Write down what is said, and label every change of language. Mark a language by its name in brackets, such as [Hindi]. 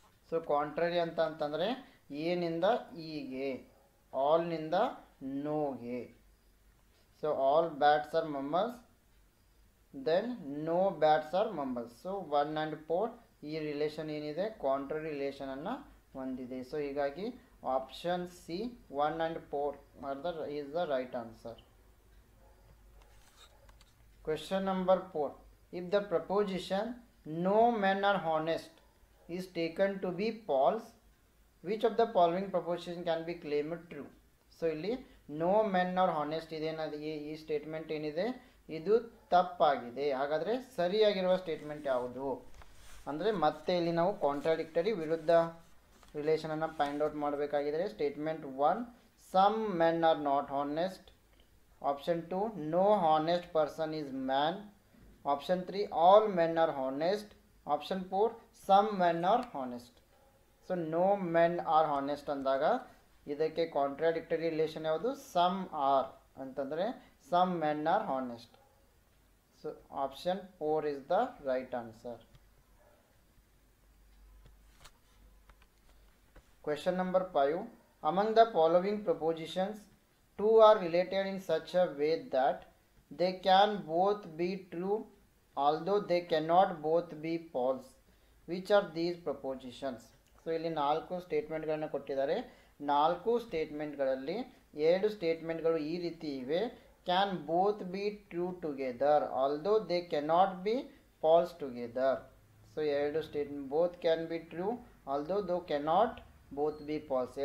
[Kannada] So contrary ಅಂತಂದರೆ ಏನಿಂದ ಈಗೆ, ಆಲ್ನಿಂದ ನೋಗೆ. [English] So all bats are mammals, then no bats are mammals. [Kannada] So 1 and 4 ಈ relation ಏನಿದೆ contrary ರಿಲೇಷನನ್ನು ಹೊಂದಿದೆ. ಸೊ ಹೀಗಾಗಿ [English] Option C 1 and 4 is the right answer. Question number 4. If the proposition no men are honest is taken to be false, which of the following proposition can be claimed true? [Kannada] So ಇಲ್ಲಿ [English] no men are honest [Kannada] ಇದೇನದು ಈ statement ಏನಿದೆ ಇದು ತಪ್ಪಾಗಿದೆ. ಹಾಗಾದರೆ ಸರಿಯಾಗಿರುವ statement ಯಾವುದು ಅಂದರೆ ಮತ್ತೆ ಇಲ್ಲಿ ನಾವು ಕಾಂಟ್ರಾಡಿಕ್ಟರಿ ವಿರುದ್ಧ ರಿಲೇಷನನ್ನು find out ಮಾಡಬೇಕಾಗಿದ್ರೆ statement 1 [English] Some men are not honest. Option 2 no honest person is man. Option 3 all men are honest. Option 4 some men are honest. So no men are honest [Kannada] ಅಂದಾಗ ಇದಕ್ಕೆ [English] contradictory relation [Kannada] ಯಾವುದು [English] some are [Kannada] ಅಂತಂದರೆ [English] Some men are honest. So option 4 is the right answer. Question number 5. Among the following propositions, two are related in such a way that they can both be true although they cannot both be false. Which are these propositions? [Kannada] So ಇಲ್ಲಿ 4 ಸ್ಟೇಟ್ಮೆಂಟ್ಗಳನ್ನು ಕೊಟ್ಟಿದ್ದಾರೆ. 4 ಸ್ಟೇಟ್ಮೆಂಟ್ಗಳಲ್ಲಿ 2 ಸ್ಟೇಟ್ಮೆಂಟ್ಗಳು ಈ ರೀತಿ ಇವೆ. [English] Can both be true together although they cannot be false together. So 2 statement both can be true although though cannot both be false.